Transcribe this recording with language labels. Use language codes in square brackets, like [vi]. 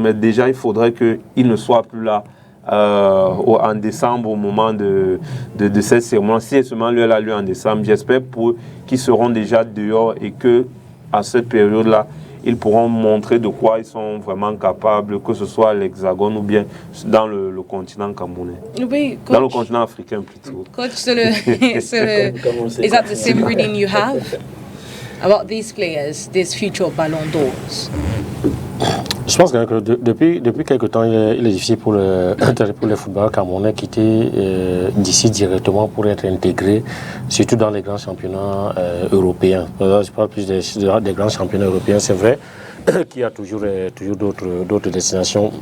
[fr] Mais déjà, il faudrait qu'il ne soit plus là en décembre, au moment de cette cérémonie. Si seulement lui, elle a lieu en décembre, j'espère qu'ils seront déjà dehors et qu'à cette période-là, ils pourront montrer de quoi ils sont vraiment capables, que ce soit à l'Hexagone ou bien dans le continent camerounais. Oui, coach, dans le continent africain plutôt. [en] Coach, is that the same reading you have about these players, these future Ballon d'Ors? [fr] Je pense que depuis quelque temps, il est difficile pour les footballeurs camerounais quitter d'ici directement pour être intégrés, surtout dans les grands championnats européens. Je parle plus des grands championnats européens. C'est vrai qu'il y a toujours d'autres destinations.